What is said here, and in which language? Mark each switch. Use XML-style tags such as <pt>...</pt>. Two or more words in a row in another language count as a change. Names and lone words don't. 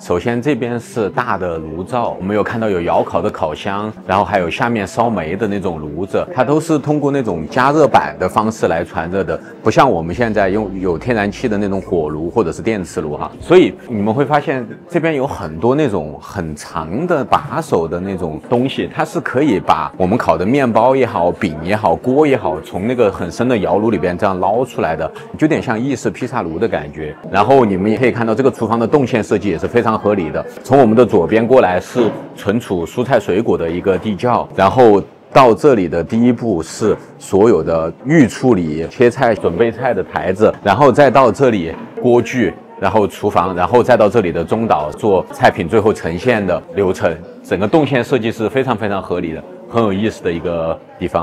<zh>首先这邊是大的爐灶，我們有看到有窯烤的烤箱，然後還有下面燒煤的那種爐子，它都是通過那種加熱板的方式來傳熱的，不像我們現在用有天然氣的那種火爐或者是電磁爐哈。所以你們會發現這邊有很多那種很長的把手的那種東西，它是可以把我們烤的麵包也好、餅也好、鍋也好，從那個很深的窯爐裡邊這樣撈出來的，就有點像意式披薩爐的感覺。然後你們也可以看到這個廚房的動線設計也是非常合理的。從我們的左邊過來是存儲蔬菜水果的一個地窖，然後到這裡的第一步是所有的預處理切菜準備菜的台子，然後再到這裡鍋具，然後廚房，然後再到這裡的中島做菜品最後呈現的流程，整個動線設計是非常非常合理的，很有意思的一個地方。</zh>